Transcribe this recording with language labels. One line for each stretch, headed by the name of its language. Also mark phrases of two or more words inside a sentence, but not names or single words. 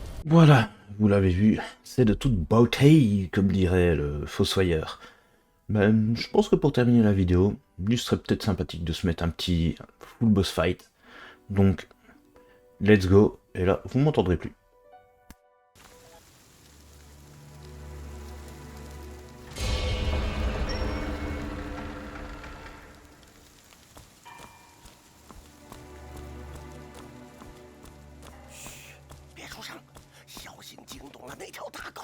French: Voilà, vous l'avez vu, c'est de toute beauté, comme dirait le fossoyeur. Ben, je pense que pour terminer la vidéo, il serait peut-être sympathique de se mettre un petit
English: full boss fight. Donc, let's go,
French: et là, vous m'entendrez plus.
Chinese: 别出声，小心惊动了那条大狗。